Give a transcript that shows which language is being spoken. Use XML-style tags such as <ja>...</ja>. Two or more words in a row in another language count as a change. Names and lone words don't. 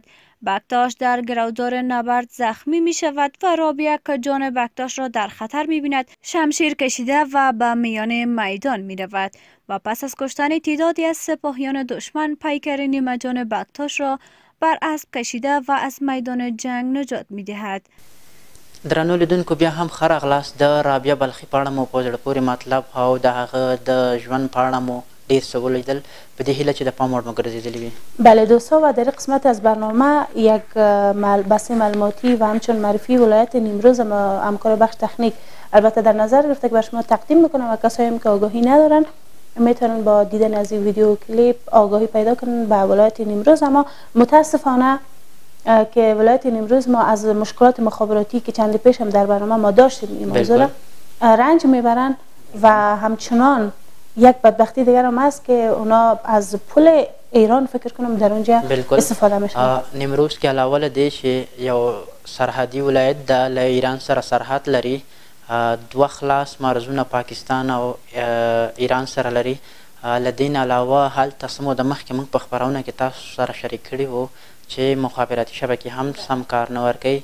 <fa>بکتاش در گرودار نبرد زخمی می شود و رابعه که جان بکتاش را در خطر می بیند شمشیر کشیده و به میان میدان می رود و پس از کشتن تعدادی از سپاهیان دشمن پیکر نیمه جان بکتاش را بر اسب کشیده و از میدان جنگ نجات می دهد.</fa> <ps>درنو لیدونکو، بیا هم ښه راغلاست. د رابعه بلخي په اړه مو په زړه پورې مطلب او د هغه د ژوند په اړه مو ډېر څه ولیدل. په دې هیله چې د پام وړ مو ګرځېدلي وي.</ps> <fa>بله دوستا، و در قسمت از برنامه یک بحث معلوماتی و همچون معرفی ولایت نیمروز همکار بخش تکنیک البته در نظر گرفته که بر شما تقدیم میکنم و کسایی هم که آگاهی ندارن میتونن با دیدن از این ویدیو کلیپ آگاهی پیدا کنن به ولایت نیمروز. اما متاسفانه که ولایت نیمروز ما از مشکلات مخابراتی که چند پیش هم در برنامه ما داشتیم این موضوع رنج میبرن و همچنان یک بدبختی دیگر هم هست که اونا از پول ایران فکر کنم در اونجا استفاده میشن.</fa> <ps>نیمروز که علاوه له دې چې یو سرحدي ولایت ده له ایران سره سرحد لري، دوه خلاص مرزونه پاکستان او ایران سره لري له دین علاوه هلته څه موده مخکې موږ په خپرونه کې تاسو سره شریک کړي وو چې مخابراتي شبکې هم سم کار نه ورکوي.</ps>